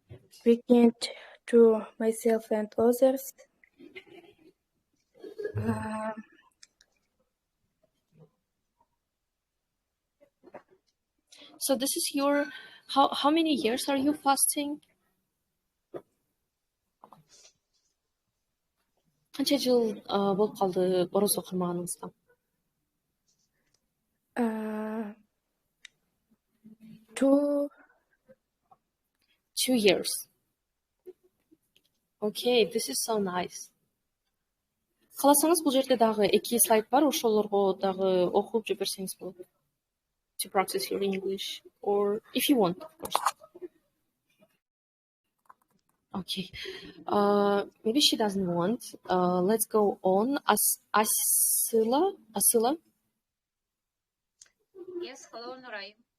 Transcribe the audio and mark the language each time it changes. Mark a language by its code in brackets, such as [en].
[en] Speaking to myself and others. So this is your, how many years are you fasting? [ky] Канча жыл болуп калды орозо курмаганыңызга? [en] 2 years. Okay, this is so nice. [ky] Кааласаңыз бул жерде дагы 2 слайд бар, ошолорго дагы окуп жиберсеңиз болот. [en] To practice your English, or if you want, of course. Okay. Maybe she doesn't want. Let's go on. Asila? Yes, hello, Nuray.